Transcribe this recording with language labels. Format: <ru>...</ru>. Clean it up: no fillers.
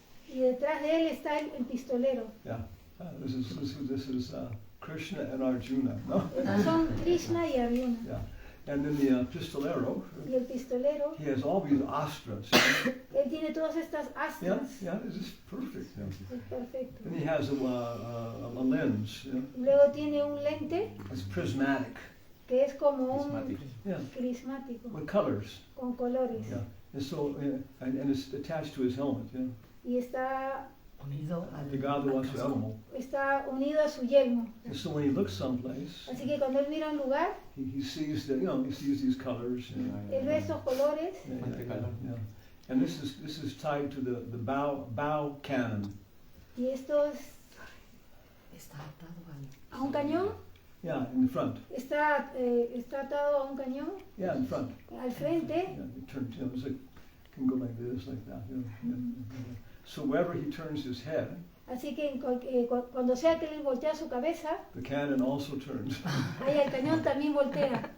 <es>y detrás de él está el pistolero.</es> <en>Yeah, this is Krishna and Arjuna.</en> <es>No. Estos son Krishna y Arjuna.</es> <en>Yeah, and then the pistolero,</en> <es>Y el pistolero,</es> <en>he has all these astras.</en> <es>él tiene todas estas</es> <en>Yeah,</en> <es>astras.</es> <en>yeah, this is perfect. Yeah.</en> <es>Es perfecto.</es> <en>Then he has a lens. Yeah.</en> <es>Luego tiene un lente</es> <en>It's prismatic.</en> <es>que es como un Prismático.</es> <en>Yeah,</en> <es>crismático,</es> <en>with colors.</en> <es>con colores.</es> <en>Yeah, and so and it's attached to his helmet. Yeah,</en> <es>Y está ligado a su elmo. unido a su yelmo.</es> <en>And so when he looks someplace,</en> <es>Así que cuando él mira un lugar,</es> <en>he sees that he sees these colors.</en> <es>él ve estos colores.</es> <en>Yeah. And this is tied to the bow cannon.</en> <es>Y esto es a un cañón.</es> <en>Yeah, in the front.</en> <es>Está atado a un cañón</es> <en>Yeah, in front.</en> <es>al frente.</es> <en>Yeah, it turns. It's like can go like this, like that. Yeah. So wherever he turns his head,</en> <es>Así que cuando sea que él voltea su cabeza,</es> <en>the cannon also turns.</en> <es>ahí el cañón también voltea.</es>